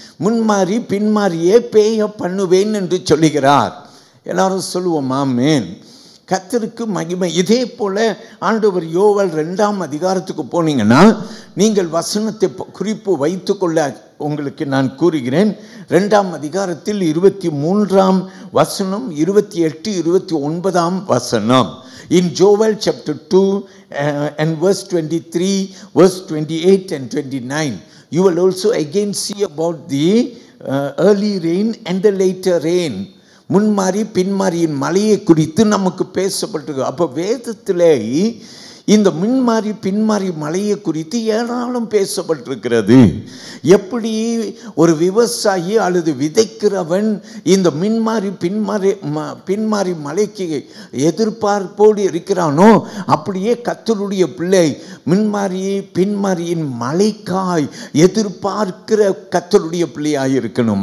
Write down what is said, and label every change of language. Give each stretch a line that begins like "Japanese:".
Tamil: முன்மாரி பின்மாரியே பெய்ய பண்ணுவேன் என்று சொல்லுகிறார். எல்லாரும் சொல்லுவோம் ஆமீன். கர்த்தருக்கு மகிமை. இதே போல ஆண்டவர் யோவேல் 2ஆம் அதிகாரத்துக்கு போனீங்கன்னா நீங்கள் வசனத்தை குறிப்பு வைத்துக்கொள்ள உங்களுக்கு நான் கூறுகிறேன். 2ஆம் அதிகாரத்தில் 23ஆம் வசனம், 28, 29ஆம் வசனம்.
English: In Joel chapter 2 and verse 23, verse 28 and 29, you will also again see about the early rain and the later rain.
Tamil: முன்மாறி பின்மாரியின் மலையை குறித்து நமக்கு பேசப்பட்டிருக்கு. அப்போ வேதத்திலே இந்த முன்மாறி பின்மாறி மலையை குறித்து ஏராளம் பேசப்பட்டிருக்கிறது. எப்படி ஒரு விவசாயி அல்லது விதைக்கிறவன் இந்த மின்மாறி பின்மாறி மலைக்கு எதிர்பார்ப்போடு இருக்கிறானோ, அப்படியே கர்த்தருடைய பிள்ளை மின்மாரி பின்மாரியின் மலைக்காய் எதிர்பார்க்கிற கர்த்தருடைய பிள்ளையாய் இருக்கணும்.